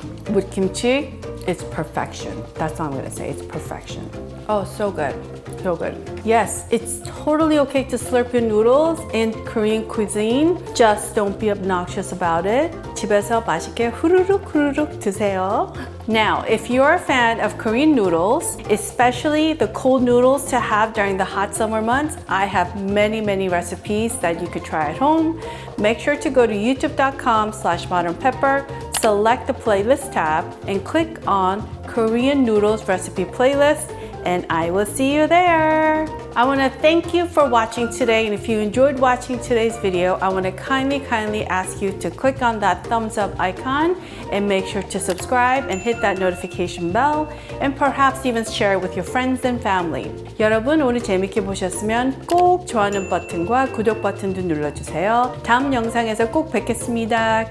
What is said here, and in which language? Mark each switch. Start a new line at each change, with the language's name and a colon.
English: With kimchi, it's perfection. That's all I'm gonna say, it's perfection. Oh, so good, so good. Yes, it's totally okay to slurp your noodles in Korean cuisine. Just don't be obnoxious about it.
Korean: 집에서 맛있게 후루룩 후루룩 드세요.
English: Now, if you're a fan of Korean noodles, especially the cold noodles to have during the hot summer months, I have many recipes that you could try at home. Make sure to go to youtube.com/modernpepper, select the playlist tab, and click on Korean Noodles Recipe Playlist, and I will see you there. I want to thank you for watching today, and if you enjoyed watching today's video, I want to kindly ask you to click on that thumbs up icon and make sure to subscribe and hit that notification bell, and perhaps even share it with your friends and family.
Korean: 여러분, 오늘 재밌게 보셨으면 꼭 좋아하는 버튼과 구독 버튼도 눌러주세요. 다음 영상에서 꼭 뵙겠습니다.